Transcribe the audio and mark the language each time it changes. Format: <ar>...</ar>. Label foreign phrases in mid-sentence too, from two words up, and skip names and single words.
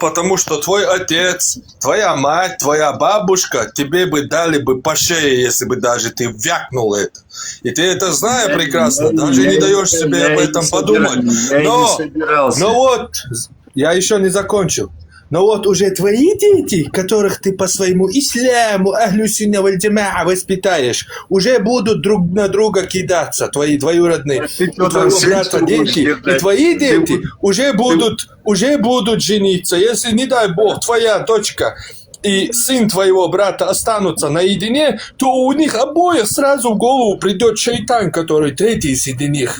<ru>потому что твой отец, твоя мать, твоя бабушка тебе бы дали бы по шее, если бы даже ты вякнул это. И ты это знаешь прекрасно, даже не даешь себе об этом подумать. Но вот, я еще не закончил. Но вот уже твои дети, которых ты по своему исляму,</ru> <ar>أهل السنة والجماعة</ar> <ru>воспитаешь, уже будут друг на друга кидаться, твои двоюродные, у твоего брата дети, и твои дети уже будут жениться. Если, не дай бог, твоя дочка и сын твоего брата останутся наедине, то у них обоих сразу в голову придет шайтан, который третий среди них.</ru>